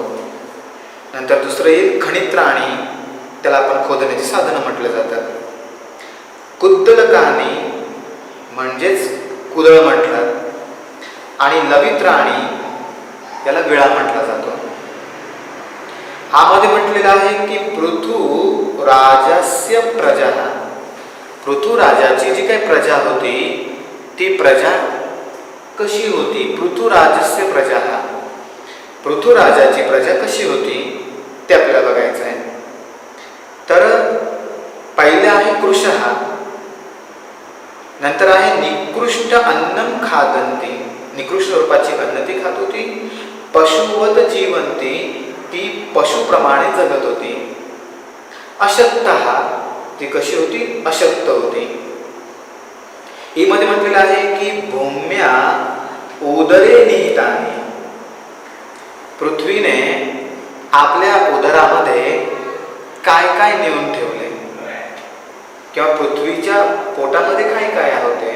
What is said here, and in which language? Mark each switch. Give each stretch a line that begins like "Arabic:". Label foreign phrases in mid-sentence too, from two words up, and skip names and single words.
Marathi: नंतर दुसरं येईल खनित्राणी, त्याला आपण खोदण्याची साधनं म्हटलं जातात. कुद्दलकानी, म्हणजेच कुदळ म्हटलं. आणि लवित्राणी, याला विळा म्हटला जातो. हा मध्ये म्हटलेला आहे की
Sanskrit: पृथु राजस्य प्रजा,
Marathi: पृथु राजाची जी काही प्रजा होती ती प्रजा कशी होती.
Sanskrit: पृथु राजस्य प्रजा,
Marathi: पृथु राजाची प्रजा कशी होती ते आपल्याला बघायचं आहे. तर पहिले आहे कृशः, नंतर आहे
Sanskrit: निकृष्ट अन्नम खादंती,
Marathi: निकृष्ट रूपाची अन्न ती खात होती.
Sanskrit: पशुवत जीवंती,
Marathi: ती पशुप्रमाणे जगत होती. अशक्तः, ती कशी होती, अशक्त होती. ही मध्ये म्हटलेलं आहे की
Sanskrit: भूम्या उदरे निहितानी,
Marathi: पृथ्वीने आपल्या उदरामध्ये काय काय नेऊन ठेवले, किंवा पृथ्वीच्या पोटामध्ये काय काय होते.